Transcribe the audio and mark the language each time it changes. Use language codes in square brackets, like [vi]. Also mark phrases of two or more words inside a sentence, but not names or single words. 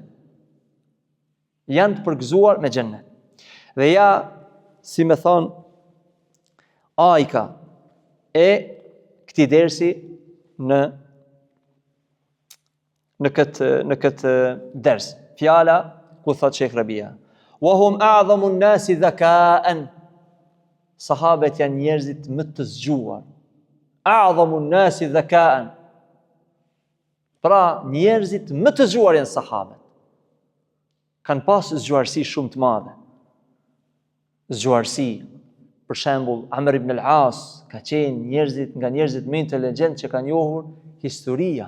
[sq] Janë të përgëzuar me xhennet. Dhe ja, si me thon ajka e këtij dersi në këtë ders. Fjala ku thot Sheikh Rabia, [ar] وهم أعظم الناس ذكاء. [sq] Sahabët janë njerëzit më të zgjuar. [ar] أعظم الناس ذكاء. [sq] Pra, njerëzit më të zgjuar janë sahabët. Kanë pas zgjuarsi shumë të madhe. Zgjuarsi, për shembull, Amr ibn al-As ka qenë nga njerëzit më inteligjent që kanë njohur historia.